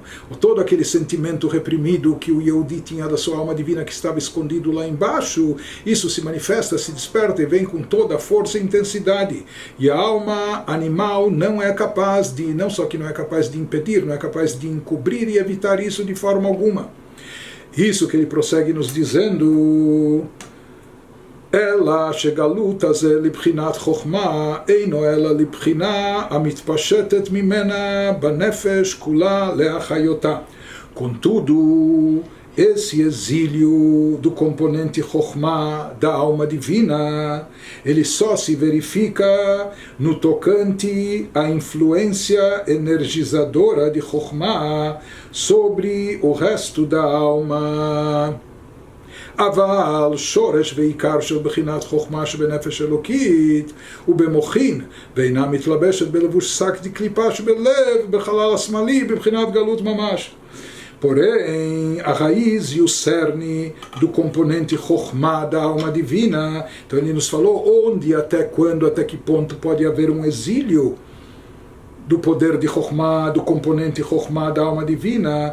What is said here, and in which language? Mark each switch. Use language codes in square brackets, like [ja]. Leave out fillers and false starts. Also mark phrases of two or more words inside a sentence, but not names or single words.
[pt] Todo aquele sentimento reprimido que o Yehudi tinha da sua alma divina que estava escondido lá embaixo, isso se manifesta, se desperta e vem com toda a força e intensidade. E a alma animal não é capaz de, não só que não é capaz de impedir, não é capaz de encobrir e evitar isso de forma alguma. Isso que ele prossegue nos dizendo... [he] אלא שגלות הזה לבחינת חוכמה אינו אלא לבחינה המתפשטת ממנה בנפש כולה להחיותה. [pt] Contudo, esse exílio do componente Chokhmah da alma divina, ele só se verifica no tocante à influência energizadora de Chokhmah sobre o resto da alma. [he] אבל שורש ועיקר של בחינת חוכמה שבנפש אלוקית ובמוחין ואינה מתלבשת בלבוש שק דקליפה שבלב בחלל השמאלי בבחינת גלות ממש. [pt] Porém, a raiz e o cerne do componente Chokhmah da alma divina, então ele nos falou onde, até quando, até que ponto pode haver um exílio do poder de Chokhmah, do componente Chokhmah da alma divina.